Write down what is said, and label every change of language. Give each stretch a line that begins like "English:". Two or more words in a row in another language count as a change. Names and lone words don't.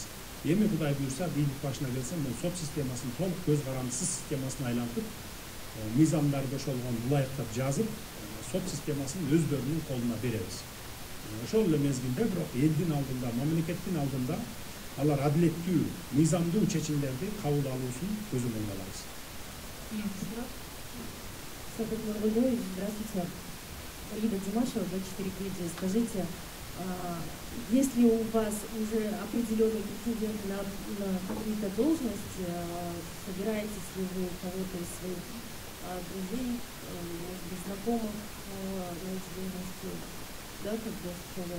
Kyrgyz: Эми Кудай буйрса, бийлик башына келсем, мен сот системасын толук көз карандысыз системасына айлантып, мыйзамдарды ошолгон ылайыктап жазып, сот системасын өздөрүнүн колуна беребиз. Ошол эле мезгилде бирок элдин алдында, мамлекеттин алдында алар адилеттүү, мыйзамдуу чечимдерди кабыл алуусун көзөмөлгө алабыз.
Russian: Здравствуйте. Лида Димашева, 24 Медиа. Скажите, если у вас уже определенные претенденты на какие-то должности, собираетесь ли вы кого-то из своих друзей, может быть, знакомых на эти должности, да, как бы сказать?